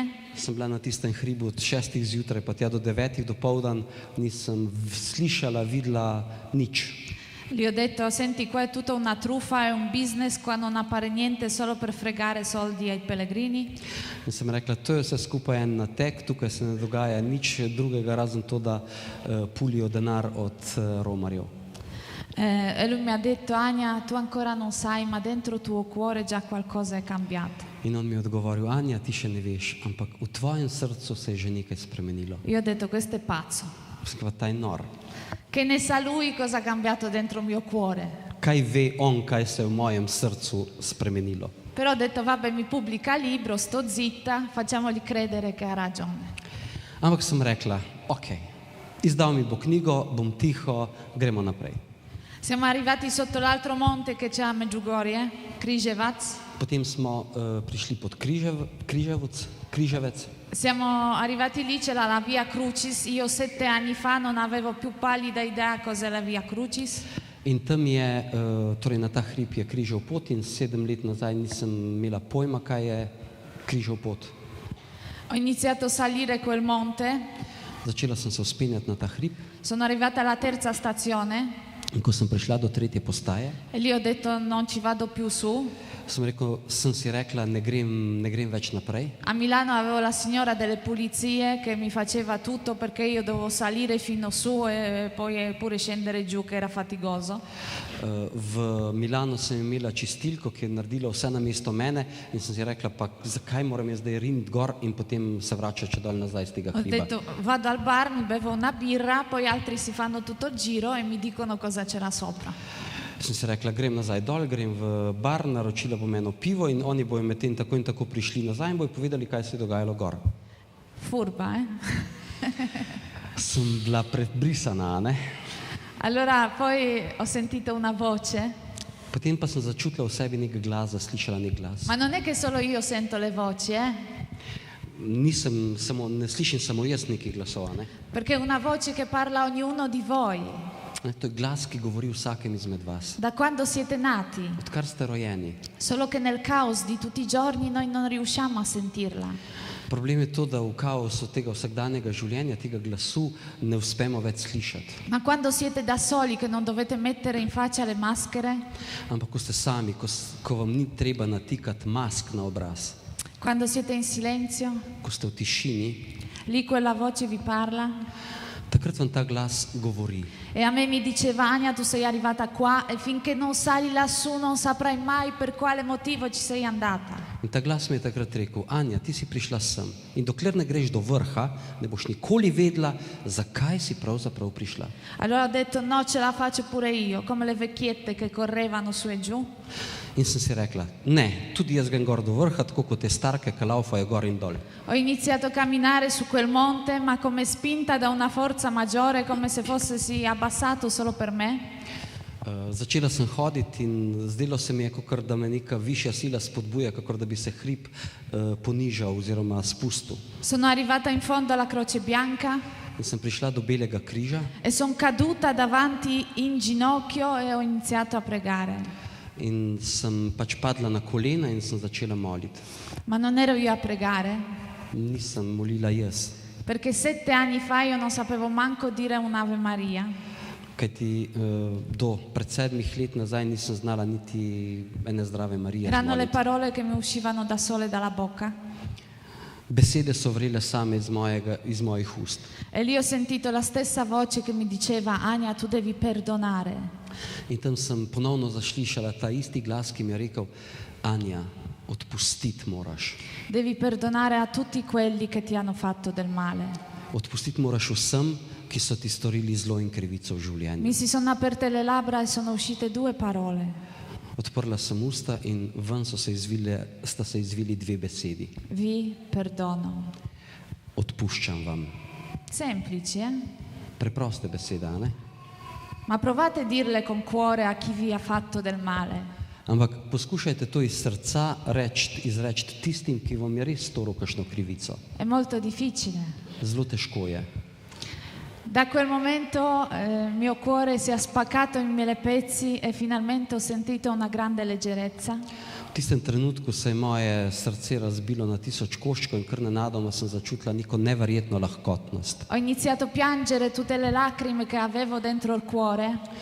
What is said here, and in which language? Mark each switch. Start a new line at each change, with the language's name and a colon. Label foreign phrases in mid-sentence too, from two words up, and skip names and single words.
Slovenian: sem bila na tistem hribu od 6 zjutraj pa tja do 9 dopoldan, nisem slišala, videla nič.
Italian: Gli ho detto, senti, qua è tutta una truffa, è un business, qua non appare niente solo per fregare soldi ai pellegrini.
Slovenian: In sem rekla, to je vse skupaj en nateg, tukaj se ne dogaja nič drugega, razen to, da pulijo denar od romarjev.
Italian: E lui mi ha detto, Ania, tu ancora non sai, ma dentro tuo cuore già qualcosa è cambiato.
Slovenian: In on mi je odgovoril, Anja, ti še ne veš, ampak v tvojem srcu se je že nekaj spremenilo.
Italian: Io ho detto, questo è pazzo.
Slovenian: Skva, ta je nor.
Italian: Che ne sa lui cosa ha cambiato dentro il mio cuore?
Slovenian: Kaj ve on, kaj se je v mojem srcu spremenilo?
Italian: Però ho detto, vabbè, mi pubblica libro, sto zitta, facciamogli credere che ha ragione.
Slovenian: Ampak sem rekla, ok, izdal mi bo knjigo, bom tiho, gremo naprej.
Italian: Siamo arrivati sotto l'altro monte che c'è a Medjugorje, Križevac.
Slovenian: Potem smo prišli pod Križevec.
Italian: Siamo arrivati lì, c'era la Via Crucis. Io 7 anni fa non avevo più pallida idea cos'è la Via Crucis.
Slovenian: In tam je, torej na ta hrib je križev pot in 7 let nazaj nisem imela pojma, kaj je križev pot.
Italian: Ho iniziato a salire quel monte,
Slovenian: Začela sem se vzpenjati na ta hrib
Italian: sono arrivata alla terza stazione
Slovenian: in ko sem prišla do 3. postaje,
Italian: e lì ho detto non ci vado più su.
Slovenian: sem si rekla, ne grem več naprej.
Italian: A Milano avevo la signora delle pulizie che mi faceva tutto perché io dovevo salire fino su e poi pure scendere giù, che era fatigoso.
Slovenian: V Milano sem imela čistilko, ki je naredila vse na mesto mene in sem si rekla, pa zakaj moram jaz zdaj riniti gor in potem se vračati če dol nazaj z tega
Italian: Ho
Slovenian: hriba.
Italian: detto vado al bar, mi bevo una birra, poi altri si fanno tutto il giro e mi dicono cosa c'era sopra.
Slovenian: Sem si rekla, grem nazaj dol, grem v bar, naročila bom eno pivo in oni bojo medtem tako in tako prišli nazaj in bojo povedali, kaj se je dogajalo gor.
Italian: Furba, eh?
Slovenian: Sem bila predbrisana, ne?
Italian: Allora poi ho sentito una voce,
Slovenian: Potem pa sem začutila v sebi nek glas, zaslišala nek glas.
Italian: ma non è che solo io sento le voci,
Slovenian: Ne slišim samo jaz nekih glasov, ne?
Italian: perché è una voce che parla a ognuno di voi,
Slovenian: To je glas, ki govori vsakem izmed vas.
Italian: da quando siete nati,
Slovenian: Odkar ste rojeni.
Italian: solo che nel caos di tutti i giorni noi non riusciamo a sentirla.
Slovenian: Problem je to, da v kaosu tega vsakdanjega življenja, tega glasu ne uspemo več slišati.
Italian: Ma quando siete da soli, che non dovete mettere in faccia le maschere,
Slovenian: Ampak ko ste sami, ko vam ni treba natikati mask na obraz,
Italian: quando siete in silenzio,
Slovenian: ko ste v tišini,
Italian: lì quella voce vi parla.
Slovenian: takrat vam ta glas govori.
Italian: E a me mi diceva, Ania, tu sei arrivata qua e finché non sali lassù non saprai mai per quale motivo ci sei andata.
Slovenian: In ta glas mi je takrat rekel, Anja, ti si prišla sem in dokler ne greš do vrha, ne boš nikoli vedela, zakaj si pravzaprav prišla.
Italian: Allora ho detto, no, ce la faccio pure io, come le vecchiette che correvano su e giù.
Slovenian: In sem si rekla, ne, tudi jaz grem gor do vrha, tako kot te starke, ki laufajo gor in dol.
Italian: Ho iniziato a camminare su quel monte, ma come spinta da una forza maggiore, come se fosse abbassato solo per me.
Slovenian: Začela sem hoditi in zdelo se mi je, kakor da me neka višja sila spodbuja, kakor da bi se hrib ponižal oziroma spustil.
Italian: Sono arrivata in fondo alla Croce Bianca
Slovenian: In sem prišla do Belega križa
Italian: e sono caduta davanti in ginocchio e ho iniziato a pregare.
Slovenian: in sem pač padla na kolena in sem začela moliti.
Italian: Ma non ero io a pregare,
Slovenian: Nisem molila jaz,
Italian: perché 7 anni fa io non sapevo manco dire un'Ave Maria.
Slovenian: kajti do pred 7 let nazaj nisem znala niti ene zdrave Marije
Italian: Erano le
Slovenian: zmoliti.
Italian: parole che mi uscivano da sole dalla bocca.
Slovenian: Besede so vrele same iz mojih ust.
Italian: E lì ho sentito la stessa voce che mi diceva: Ania, tu devi perdonare.
Slovenian: In tam sem ponovno zaslišala ta isti glas, ki mi je rekel: Anja, odpustiti moraš.
Italian: Devi perdonare a tutti quelli che ti hanno fatto del male.
Slovenian: Odpustiti moraš vsem, ki so ti storili zlo in krivico v življenju.
Italian: Mi si sono aperte le labbra e sono uscite 2 parole.
Slovenian: Odprla sem usta in ven sta se izvili 2 besedi.
Italian: Vi perdono.
Slovenian: Odpuščam vam.
Italian: Semplici, eh?
Slovenian: Preproste besede, a ne?
Italian: Ma provate a dirle con cuore a chi vi ha fatto del male.
Slovenian: Ampak poskušajte to iz srca izreči tistim, ki vam je res storil kakšno krivico.
Italian: È molto difficile.
Slovenian: Zelo težko je.
Italian: Da quel momento il mio cuore si è spaccato in 1000 pezzi e finalmente ho sentito una grande leggerezza.
Slovenian: V tistem trenutku se je moje srce razbilo na 1000 koščkov in kar nenadoma sem začutila neko neverjetno lahkotnost.
Italian: Ho iniziato a piangere tutte le lacrime che avevo dentro il cuore.